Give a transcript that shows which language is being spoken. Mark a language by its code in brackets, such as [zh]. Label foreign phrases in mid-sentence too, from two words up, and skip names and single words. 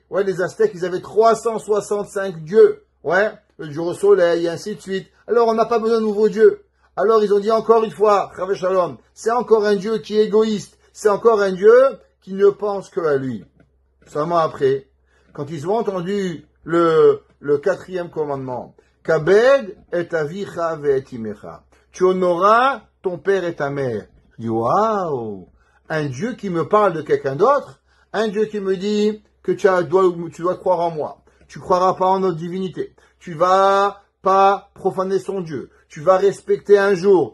[fr] Ouais, les Aztèques, ils avaient 365 dieux. Ouais, le jour au soleil, et ainsi de suite. Alors, on n'a pas besoin de nouveaux dieux. Alors, ils ont dit encore une fois, [he] חס ושלום, [fr] c'est encore un Dieu qui est égoïste. C'est encore un Dieu qui ne pense que à lui. Seulement après, quand ils ont entendu le quatrième commandement, [he] כבד את אביך ואת אמך. [fr] Tu honoreras ton père et ta mère. Je dis, waouh! Un Dieu qui me parle de quelqu'un d'autre, un Dieu qui me dit que tu dois croire en moi. Tu croiras pas en notre divinité. Tu vas pas profaner son Dieu. Tu vas respecter un jour.